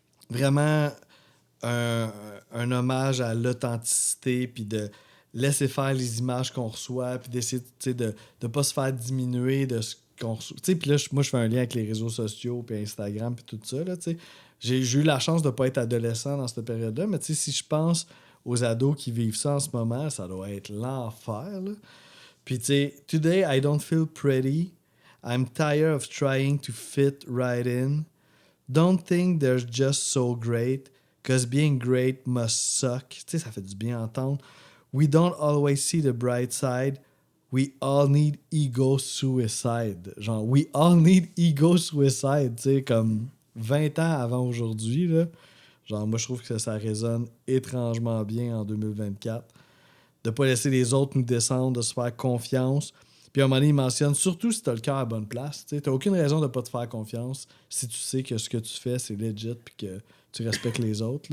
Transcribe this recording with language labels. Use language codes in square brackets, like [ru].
[fr] Vraiment un hommage à l'authenticité, puis de laisser faire les images qu'on reçoit, puis d'essayer de ne pas se faire diminuer de ce qu'on reçoit. Puis là, moi, je fais un lien avec les réseaux sociaux, puis Instagram, puis tout ça. Là, j'ai eu la chance de ne pas être adolescent dans cette période-là, mais si je pense aux ados qui vivent ça en ce moment, ça doit être l'enfer. Là. Puis, tu sais, [en] « Today, I don't feel pretty. I'm tired of trying to fit right in. Don't think they're just so great, cause being great must suck. » [fr] Tu sais, ça fait du bien entendre. [en] « We don't always see the bright side. We all need ego suicide. » [fr] Genre, [en] « We all need ego suicide. » [fr] Tu sais, comme 20 ans avant aujourd'hui, là. Genre, moi, je trouve que ça résonne étrangement bien en 2024. De pas laisser les autres nous descendre, de se faire confiance. Puis à un moment donné, il mentionne, surtout si t'as le cœur à la bonne place, tu t'as aucune raison de pas te faire confiance si tu sais que ce que tu fais, c'est legit puis que tu respectes les autres.